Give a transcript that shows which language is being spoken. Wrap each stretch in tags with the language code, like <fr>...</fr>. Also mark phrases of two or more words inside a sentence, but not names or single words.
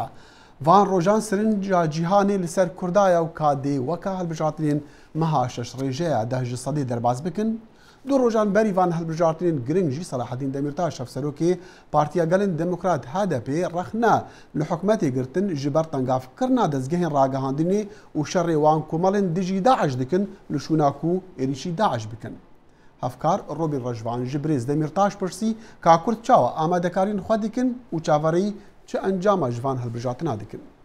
<ku>وان ڕۆژان سرنجا جیهانێ لەسەر کوردایە و کادێ وەکە هەڵبژارتنین مەها شەش ڕێژەیە دەهژ سەدەی دەرباز بکن. دو ڕۆژان بەری وان هەڵبژارتنین گرنگژی سەلاحەدین دەمیرتاش شەفسەرۆکێ پارتیا گەلن دموکرات هەدەپێ ڕەخنا لە حکومەتێ گرتن ji ber tengavkirina dezgehên ragihandinê û şerê wan komelên dijî Daeş dikin li şûna ku êrişî Daeş bikin. Hevkar Robin Rejvan ji Birêz Demirtaş pirsî ka Kurd çawa amadekarîn xwe dikin û çavereyî çi encama ji van hilbijartina dikin.</ku>